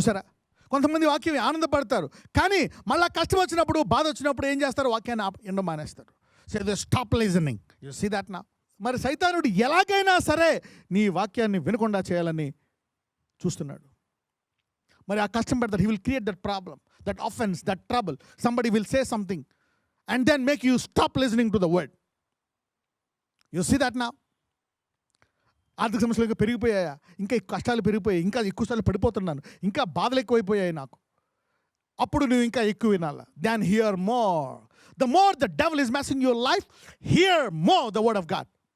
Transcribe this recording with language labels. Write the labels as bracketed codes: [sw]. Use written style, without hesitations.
[te] చూసారా, కొంతమంది వాక్యం ఆనందపడతారు కానీ మళ్ళీ కష్టం వచ్చినప్పుడు, బాధ వచ్చినప్పుడు ఏం చేస్తారు, వాక్యాన్ని ఎండ మానేస్తారు. [en] So they stop listening. You see that [te] నా. మరి సైతానుడు ఎలాగైనా సరే నీ వాక్యాన్ని వినకుండా చేయాలని చూస్తున్నాడు. మరి ఆ కష్టం పెడతాడు. [en] He will create that problem, that offence, that trouble. Somebody will say something and then make you stop listening to the word. You see that now? [te] ఆర్థిక సమస్యలు ఇంకా పెరిగిపోయాయా, ఇంకా కష్టాలు పెరిగిపోయాయి, ఇంకా ఎక్కువ సార్లు పడిపోతున్నాను, ఇంకా బాధలు ఎక్కువైపోయాయి నాకు. అప్పుడు నువ్వు ఇంకా ఎక్కువ వినాలా. [en] Then hear more. The more the devil is messing your life, hear more the word of God.